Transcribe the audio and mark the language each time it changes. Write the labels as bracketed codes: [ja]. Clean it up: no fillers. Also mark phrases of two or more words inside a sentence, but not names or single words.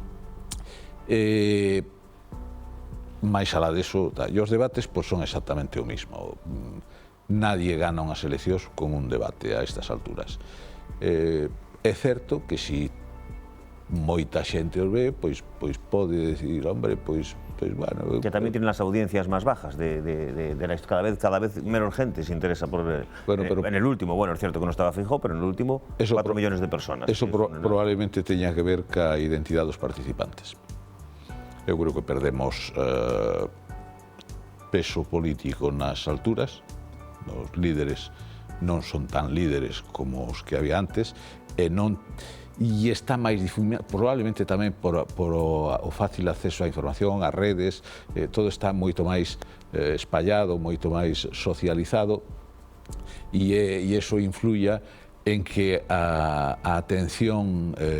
[gl] Mais alá deso, e os debates pois son exactamente o mismo. [es] Nadie gana [gl] unhas eleccións con un debate a estas alturas. É certo que si moita xente os ve, pois pode decir, hombre, pois bueno... [es] Que tamén tienen las audiencias más bajas, cada vez menos gente se interesa por en el último, bueno, es cierto que no estaba fijo, pero en el último 4 millones de personas. [gl] Eso probablemente teña que ver ca identidade dos participantes. Eu creo que perdemos peso político nas alturas, os líderes non son tan líderes como os que había antes, e está máis difuminado, probablemente tamén por o fácil acceso á información, ás redes, todo está moito máis espallado, moito máis socializado, e iso influya en que a atención